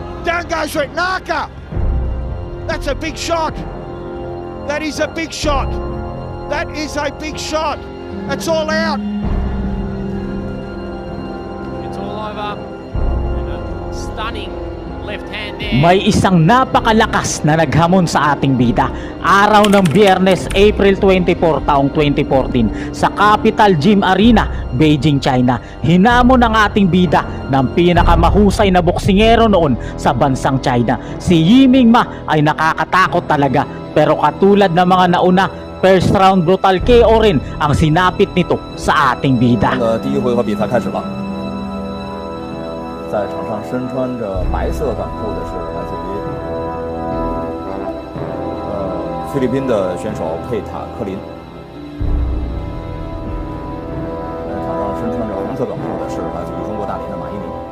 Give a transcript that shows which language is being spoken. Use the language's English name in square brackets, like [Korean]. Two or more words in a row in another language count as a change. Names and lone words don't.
[English] Down goes Brett Narker. That's a big shot. That is a big shot. That is a big shot. It's all out. It's all over. And a stunning left hand there. [Filipino] May isang napakalakas na naghamon sa ating bida. Araw ng Biyernes, April 24, taong 2014 sa Capital Gym Arena, Beijing, China. Hinamon ang ating bida ng pinakamahusay na boksingero noon sa bansang China. Si Yiming Ma ay nakakatakot talaga, pero katulad ng mga nauna, [English] first round brutal KO [Filipino] rin ang sinapit nito sa ating bida. [Chinese] 第一回合比赛开始了，在场上身穿着白色短裤的是来自于菲律宾的选手佩塔科林，在场上身穿着红色短裤的是来自于中国大连的马一鸣。